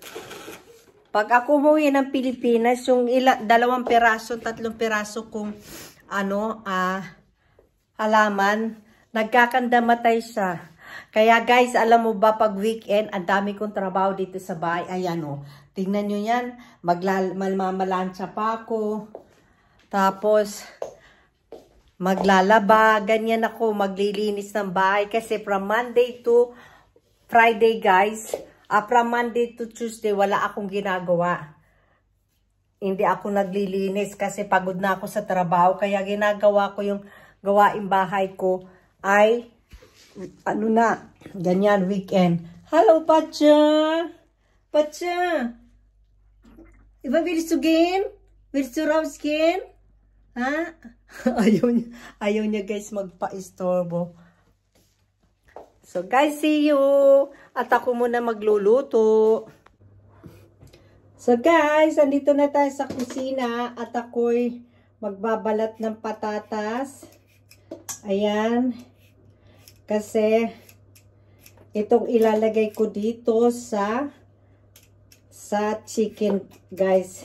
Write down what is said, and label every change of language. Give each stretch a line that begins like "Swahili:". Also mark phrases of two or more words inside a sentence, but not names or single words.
Filipino: Pag ako umuwi ng Pilipinas, yung 2 piraso, 3 piraso kung halaman, nagkakanda matay siya. Kaya guys, alam mo ba, pag weekend, ang dami kong trabaho dito sa bahay. Ayan o, tingnan nyo yan, magmamalansya pa ako. Tapos, maglalaba, ganyan ako, maglilinis ng bahay. Kasi
English: from Monday to Friday guys, from Monday to Tuesday,
Filipino: wala akong ginagawa. Hindi ako naglilinis kasi pagod na ako sa trabaho. Kaya ginagawa ko yung gawaing bahay ko ay ganyan, weekend. Hello, Patsa! Patsa!
German: Iba willst du gehen? Willst du rausgehen?
Filipino: Ayaw niya guys magpa-istorbo.
English: So guys, see you!
Filipino: At ako muna magluluto.
English: So guys,
Filipino: andito na tayo sa kusina at ako'y magbabalat ng patatas. Ayan. Kasi itong ilalagay ko dito sa
English: chicken guys.